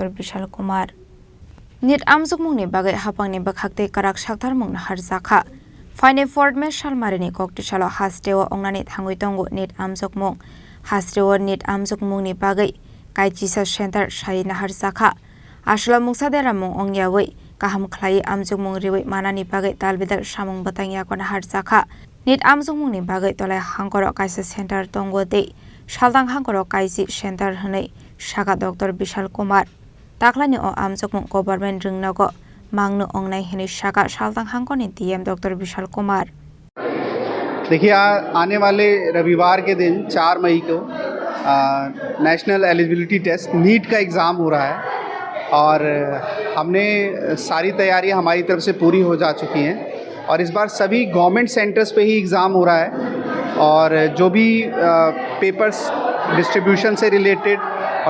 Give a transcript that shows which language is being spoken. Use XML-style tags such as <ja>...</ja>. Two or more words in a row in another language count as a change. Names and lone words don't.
<trp>Bishal Kumar nit amjokmungni bagai hapangni bakhakte karak saktarmung harjakha faine fort me shalmarini kokti shala hasrewa ongnani thangui tongo nit amjokmung hasrewa nit amjokmungni bagai kaijisa center shai nahar sakha asla mungsadera mung ongyawi kaham khlai amjungmung riwi manani bagai talbidal samung batangya kon har sakha nit amjungmung ni bagai tolai hangkoro kaisa center tongo de saldang hangkoro kaisi center hne saka Dr. Bishal Kumar taklani o amjungmung government ringnago mangno ongnai hne saka saldang hangkoni DM Dr. Bishal Kumar</trp> <hi>देखिए आने वाले रविवार के दिन 4 मई को</hi> <en>National Eligibility Test</en> <hi>नीट का एग्ज़ाम हो रहा है और हमने सारी तैयारियां हमारी तरफ से पूरी हो जा चुकी हैं और इस बार सभी</hi> <en>government centers</en> <hi>पे ही एग्ज़ाम हो रहा है और जो भी</hi> <en>papers distribution</en> <hi>से रिलेटेड और</hi>